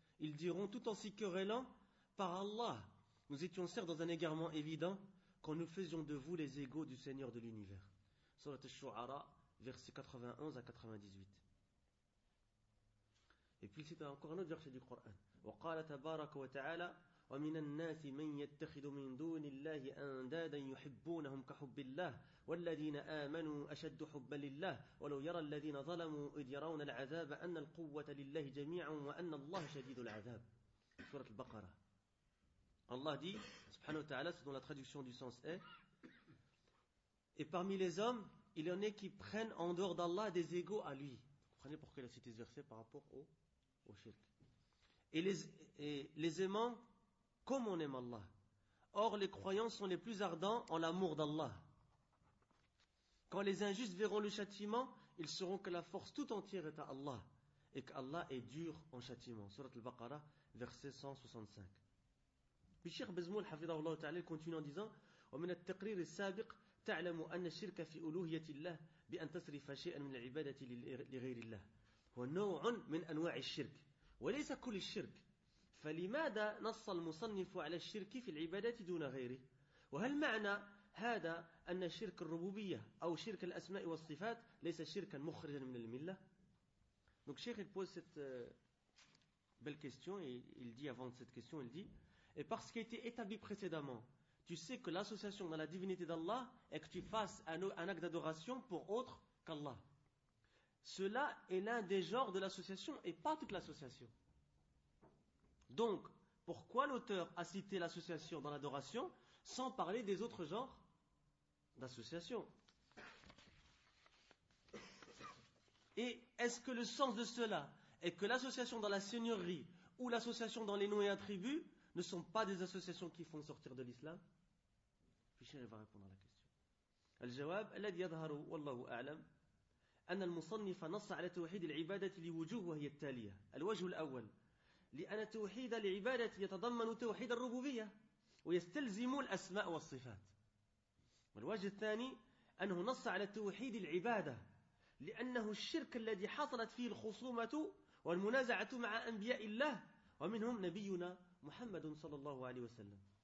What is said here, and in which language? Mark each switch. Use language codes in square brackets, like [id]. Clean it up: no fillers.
[fr] Ils diront tout en s'y querellant, par Allah, nous étions certes dans un égarement évident, quand nous faisions de vous les égaux du Seigneur de l'univers. Surat al-Shu'ara, versets 91 à 98. Et puis c'est encore un autre verset du Coran. [ar] وقال تبارك وتعالى ومن الناس من يتخذ من دون الله أندادا يحبونهم كحب الله والذين آمنوا أشد حبا لله ولو يرى الذين ظلموا إذ يرون العذاب أن القوة لله جميعا وأن الله شديد العذاب. سورة البقرة. [fr] Allah dit, [ar] سبحانه وتعالى, [fr] selon la traduction du sens est, et parmi les hommes, il y en a qui prennent en dehors d'Allah des égaux à lui. Comprenez pourquoi il a cité ce verset par rapport au shirk. Et les aimants comme on aime Allah. Or les croyants sont les plus ardents en l'amour d'Allah. Quand les injustes verront le châtiment, ils sauront que la force tout entière est à Allah et qu'Allah est dur en châtiment. Surat al-Baqarah, verset 165. Puis Cheikh Bezmoul, hafidhahullah ta'ala, continue en disant [ar] ومن التقرير السابق تعلم أن الشرك في ألوهية الله بأن تصرف شيئا من العبادة لغير الله هو نوع من أنواع الشرك وليس كل الشرك فلماذا نص المصنف على الشرك في العبادات دون غيره وهل معنى هذا أن شرك الربوبية أو شرك الأسماء والصفات ليس شركا مخرجا من الملة. [fr] Donc Cheikh il pose cette belle question et il dit avant cette question il dit et parce qu'il a été établi précédemment tu sais que l'association dans la divinité d'Allah est que tu fasses un acte d'adoration pour autre qu'Allah. Cela est l'un des genres de l'association et pas toute l'association. Donc, pourquoi l'auteur a cité l'association dans l'adoration sans parler des autres genres d'association? Et est-ce que le sens de cela est que l'association dans la seigneurie ou l'association dans les noms et attributs ne sont pas des associations qui font sortir de l'islam? Fichier va répondre à la question. [ar] Al-Jawab, الذي يظهر والله أعلم أن المصنف نص على توحيد العبادة لوجوه وهي التالية. الوجه الأول لأن توحيد العبادة يتضمن توحيد الربوبية ويستلزم الأسماء والصفات. والوجه الثاني أنه نص على توحيد العبادة لأنه الشرك الذي حصلت فيه الخصومة والمنازعة مع أنبياء الله ومنهم نبينا محمد صلى الله عليه وسلم.